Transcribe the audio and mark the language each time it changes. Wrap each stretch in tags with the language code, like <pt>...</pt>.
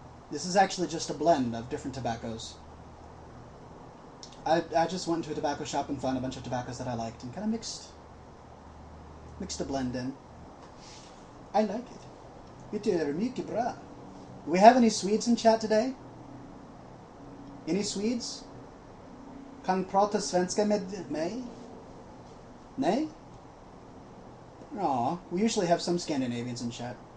<en>This is actually just a blend of different tobaccos. I just went to a tobacco shop and found a bunch of tobaccos that I liked and kind of mixed a blend in. I like it.</en> <sv>Det är mycket bra.</sv> <en>Do we have any Swedes in chat today? Any Swedes?</en> <sv>Kan prata svenska med mig? Nej?</sv> <en>Aw, we usually have some Scandinavians in chat.</en>